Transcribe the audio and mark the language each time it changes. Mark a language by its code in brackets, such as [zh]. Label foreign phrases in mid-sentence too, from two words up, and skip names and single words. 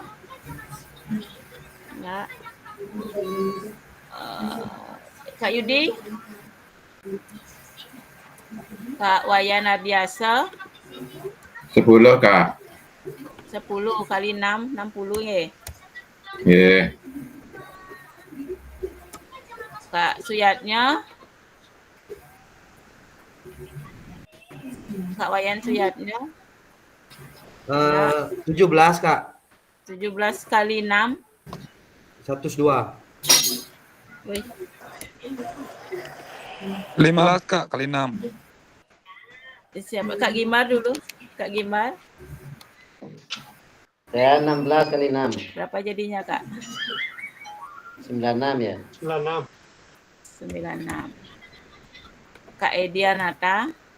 [id] Nggak. Kak Yudi? Kak Wayana Biasa? 10 Kak. 10 kali 6, 60 ya. Yeah. Kak Suyatnya? Kak Wayan Suyatnya? 17 Kak. 17 kali 6. 102. Wih, 15 Kak kali 6. siapa? Kak Gimar dulu. Kak Gimar. Saya 16 kali 6. Berapa jadinya, Kak? 96 ya. 96. 96. Kak Edianata.